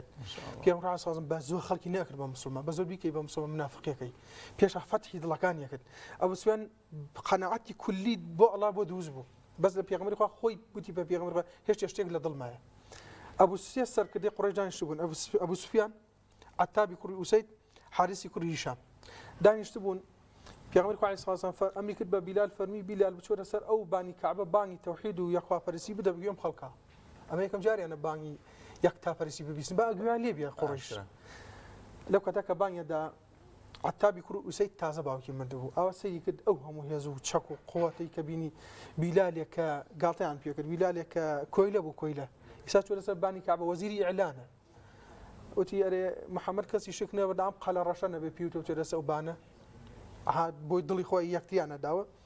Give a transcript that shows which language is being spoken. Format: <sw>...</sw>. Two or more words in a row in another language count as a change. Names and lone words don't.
<ckb>پێغەمبەر</ckb> <ar>عەلەیهی سەڵات وسەلام</ar> <ckb>بە زۆر خەڵکی نەکرد بە موسڵمان، بە زۆر بیکەی بە موسڵمان منافقیەکەی، پێشە فەتحی دڵەکانی کرد. ئەبوو سوفیان قەناعەتی کولی بۆ ئەڵڵا بۆ دروست بوو، بەس لە پێغەمبەری خوا خۆی گوتی بە پێغەمبەر خوا هیچ شتێک لە دڵمایە. ئەبوو سوفیان سەرکردەی قوڕیش دانیشتبوون، ئەبوو سوفیان عەتابی کوڕی ئوسەید، حارسی کوڕی هیشام، دانیشت بوون پیغمبر خو</ckb> <ar>علیه السلام</ar> <ckb>امر کرد بە بیلال فەرمی بیلال بچۆرە سەر ئەو بانی کعبە بانگی تەوحید و یەکخواپەرستی بدە بگوێم خەڵکە ئەمە یەکەم جاریانە بانگی یەکتاپەرستی ببیستن با ئەگویان لێ بێ قوڕیش لەو کاتە کە بانگێدا عتابی کوڕ ئوسەید تازە باوکی مردبوو ئەوە سەیری کرد ئەو هەموو هێز و چەک و قووەتەی کە بینی بیلالێک کە گاڵتەیان پێ کرد بیلالێک کە کۆیلە بوو کۆیلە ئێستا چۆرە سەر بانی کعبە وەزیری ئیعلانە وتی ئەرێ محەممەد کەسی شک نەبەردام قەلە ڕەشە نەبێ پیوتە چۆرە سە ئەو بانە بۆی دڵی خۆی یەکتیانە داوە</ckb>